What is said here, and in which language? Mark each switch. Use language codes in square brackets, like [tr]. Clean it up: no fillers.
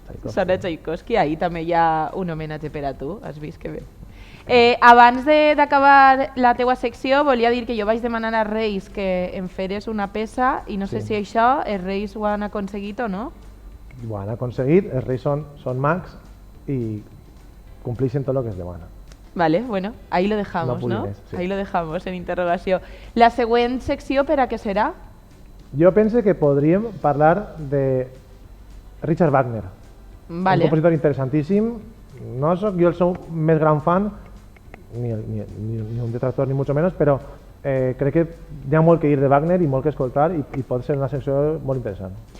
[ca] Sona Tchaikovsky, ahir també hi ha un homenatge per a tu, has vist que bé. Abans d'acabar la teua secció, volia dir que jo vaig demanar als Reis que em feres una peça i no sé si això els Reis ho han aconseguit o no. Ho han aconseguit, els Reis són mags i complixen tot el que es demana. [es] Vale, bueno, ahí lo dejamos, ¿no? Sí. Ahí lo dejamos [ca] en interrogació. La següent secció per a què serà? Jo penso que podríem parlar de Richard Wagner, un compositor interessantíssim. No soc jo el seu més gran fan, ni un detractor [es] ni mucho menos, [ca] però crec que hi ha molt que dir de Wagner i molt que escoltar i pot ser una secció molt interessant.